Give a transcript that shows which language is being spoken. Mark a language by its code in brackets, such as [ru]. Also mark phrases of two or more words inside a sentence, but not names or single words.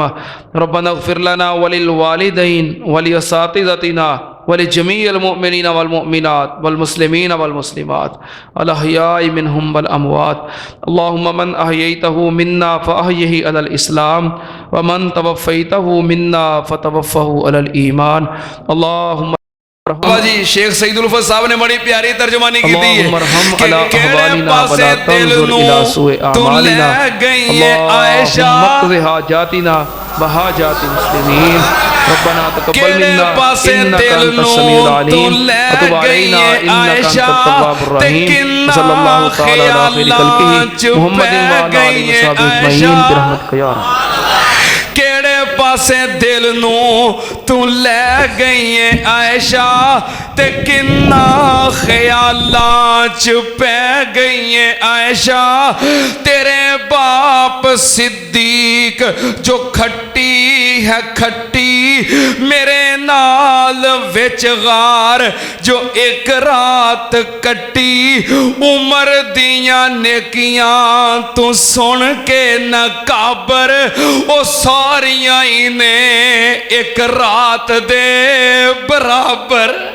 [ar] ربنا اغفر لنا وللوالدين ولأساتذتنا ولجميع المؤمنين والمؤمنات والمسلمين والمسلمات الأحياء منهم والأموات. اللهم من أحييته منا فأحيه على الإسلام ومن توفيته منا فتوفه على الإيمان. [ur] اللہم بابا جی شیخ سعید الفض صاحب نے بڑی پیاری ترجمانی کی تھی کہ [pa] کیہڑے پاسے دل نوں تو لے گئی ہے عائشہ [ar] حاجاتنا وحاجات المسلمين. ربنا تقبل منا إنك أنت السميع العليم وتب علينا إنك أنت التواب الرحيم. صلى الله تعالى على خير خلقه محمد وعلى آله وصحبه أجمعين برحمتك يا رحمن. [pa] کیہڑے پاسے دل نوں تو لے گئی ہے عائشہ تے کنہاں خیالاں چ پے گئی ہے عائشہ. تیرے باپ صدیق جو کھٹی ہے کھٹی میرے نال وچ غار جو اک رات کٹی عمر دیاں نیکیاں تو سن کے نہ گھبرا او ساریاں ہی نے اک رات دے برابر.